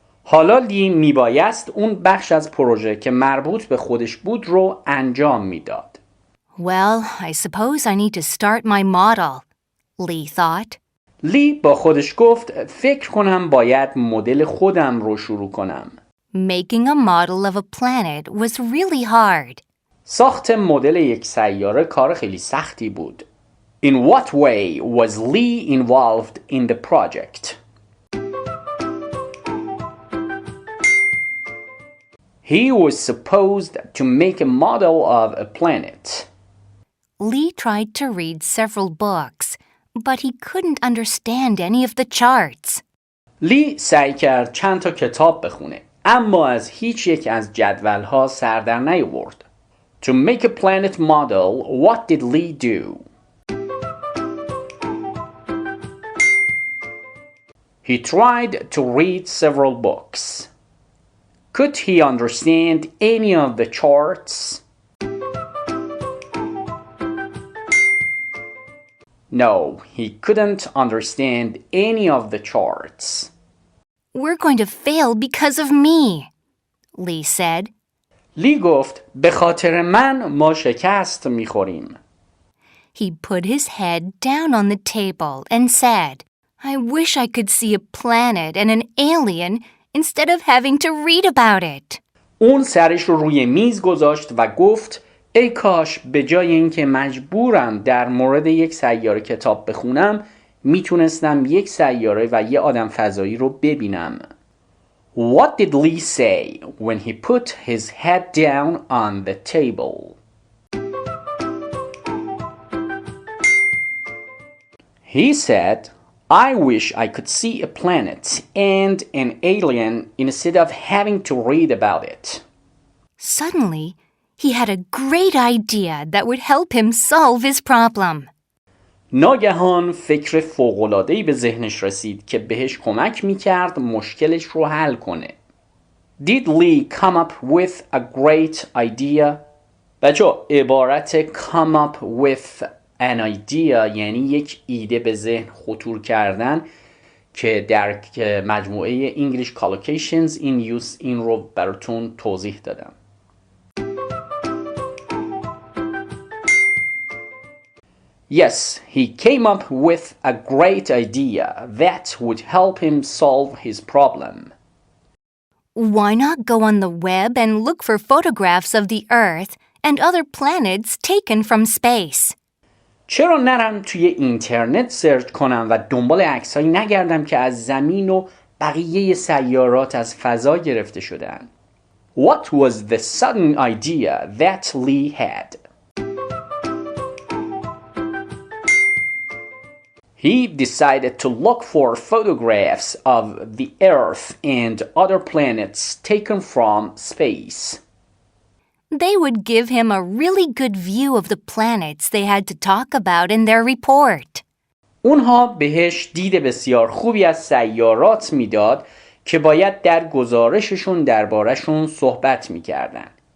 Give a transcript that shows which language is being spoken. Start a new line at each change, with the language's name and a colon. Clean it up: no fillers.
Persian: حالا لی میبایست اون بخش از پروژه که مربوط به خودش بود رو انجام میداد.
English: Well, I suppose I need to start my model, Lee thought.
Persian: لی با خودش گفت فکر کنم باید مدل خودم رو شروع کنم.
English: Making a model of a planet was really hard.
Persian: ساخت مدل یک سیاره کار خیلی سختی بود.
English: In what way was Lee involved in the project? He was supposed to make a model of a planet. Lee tried to read several books, but he couldn't understand any of the charts.
Persian: لی سعی کرد چند تا کتاب بخونه، اما از هیچ یک از جدولها سر در نیاورد.
English: To make a planet model, what did Lee do? He tried to read several books. Could he understand any of the charts? No, he couldn't understand any of the charts. We're going to fail because of me, Lee said.
Persian: لی گفت به خاطر من ما شکست میخوریم.
English: He put his head down on the table and said, I wish I could see a planet and an alien instead of having to read about it.
Persian: اون سرش رو روی میز گذاشت و گفت ای کاش به جای اینکه مجبورم در مورد یک سیاره کتاب بخونم میتونستم یک سیاره و یه آدم فضایی رو ببینم.
English: What did Lee say when he put his head down on the table? He said, I wish I could see a planet and an alien instead of having to read about it. Suddenly, he had a great idea that would help him solve his problem.
Persian: ناگهان فکر فوق‌العاده‌ای به ذهنش رسید که بهش کمک می‌کرد مشکلش رو حل کنه.
English: Did Lee come up with a great idea?
Persian: بچه‌ها عبارت
English: come up with an idea
Persian: یعنی یک ایده به ذهن خطور کردن که در مجموعه English collocations in use این رو براتون توضیح دادم.
English: Yes, he came up with a great idea that would help him solve his problem. Why not go on the web and look for photographs of the Earth and other planets taken from space?
Persian: چرا نرم توی اینترنت سرچ کنم و دنبال عکسایی نگردم که از زمین و بقیه سیارات از فضا گرفته شدن؟
English: What was the sudden idea that Lee had? He decided to look for photographs of the Earth and other planets taken from space. They would give him a really good view of the planets they had to talk about in their report.
Persian: اونها بهش دید بسیار خوبی از سیارات میداد که باید در گزارششون دربارشون صحبت میکردن.